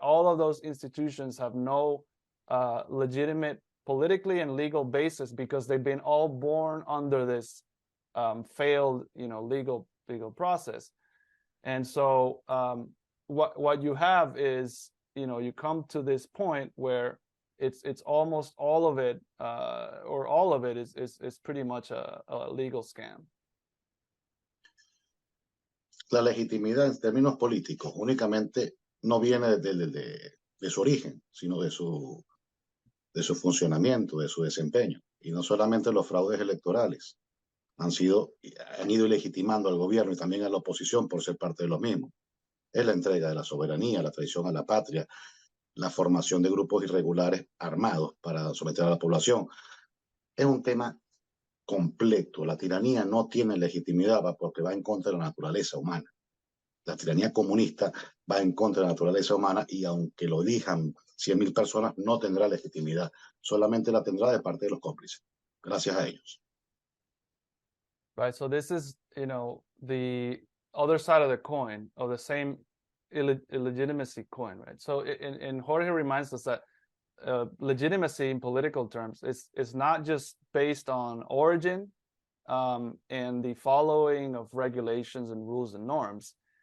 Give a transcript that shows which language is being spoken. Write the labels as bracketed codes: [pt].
[en] All of those institutions have no legitimate politically and legal basis, because they've been all born under this failed, legal process. And so what you have is, you come to this point where it's almost all of it, or all of it is pretty much a legal scam. [es] La legitimidad en términos políticos únicamente no viene de su origen, sino de su funcionamiento, de su desempeño. Y no solamente los fraudes electorales han ido legitimando al gobierno y también a la oposición por ser parte de lo mismo. Es la entrega de la soberanía, la traición a la patria, la formación de grupos irregulares armados para someter a la población. Es un tema completo. La tiranía no tiene legitimidad porque va en contra de la naturaleza humana. La tiranía comunista va en contra de la naturaleza humana y aunque lo digan 100.000 personas, no tendrá legitimidad. Solamente la tendrá de parte de los cómplices. Gracias a ellos. [en] Right. So this is, the other side of the coin, of the same illegitimacy coin, right? So and Jorge reminds us that legitimacy in political terms is not just based on origin and the following of regulations and rules and norms.